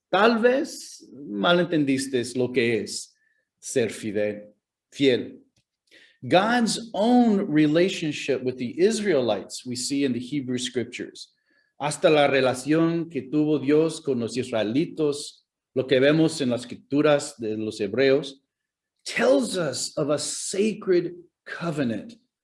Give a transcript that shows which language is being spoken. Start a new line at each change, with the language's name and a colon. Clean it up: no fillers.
Spanish: Tal vez malentendiste lo que es ser fiel.
English: God's own relationship with the Israelites, we see in the Hebrew scriptures.
Spanish: Hasta la relación que tuvo Dios con los israelitos, lo que vemos en las escrituras de los hebreos,
English: tells us of a sacred covenant,